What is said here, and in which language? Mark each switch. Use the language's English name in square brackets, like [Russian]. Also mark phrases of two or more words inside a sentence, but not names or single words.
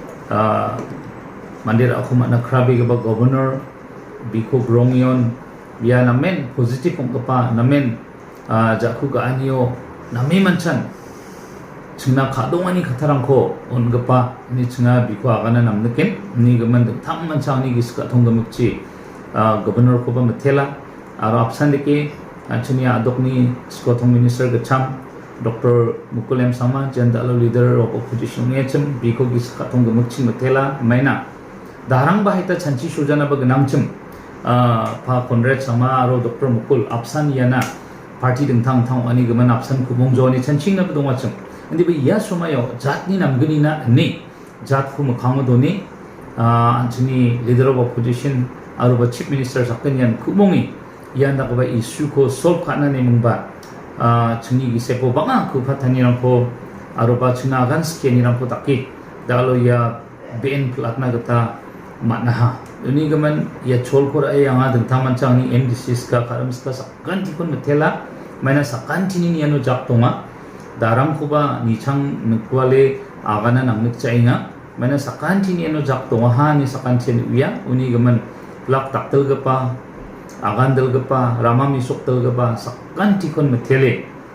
[Garo] mandir aku matna krabi gaba governor biko grongyon biya namen positif ongkapa namen jaku ga anio nami manchan chungna kadongani khatarangko ongkapa ni chunga biko agana namneken ni gaman dengtang manchang ni giska thonggamukchi governor ko ba mutela aro apsandeke anchuni adokni skothong minister gacham Dr. Mukul M. Sama jendalo [English] leader of opposition [Garo] ngechem biko giska thonggamukchi mutela maina darang bahita chanchi sujana ba ganamchem pa Conrad sama aro Dr. Mukul apsan yana party dengtang thang ani gaman apsan kubong joni chanching na bedong acham andi ba ya somayo jatni namgani na ni jat khu mukhang doni anchuni [English] leader of opposition [Garo] aro ba [English] chief minister [Garo] sakkenyan kubongi yanda ko ba issue ko solve kana ne mungba chungi gisepo banga ku phathani rangko aro ba chuna gan skeni rangko takki dalo ya ben platna gata matnaha ini gaman ya cholkor anga dengtang mancang ni MDCs ka karamska sakkan tikon mutela maina sakkan tini ni anu jaktonga daram kuba nichang nukwale agana namnik chainga maina sakkan tini anu jaktonga ha ni sakkan chen uya uni gaman plak taktel gapa agandel gapa rama misok tel gapa sakkan tikon mutele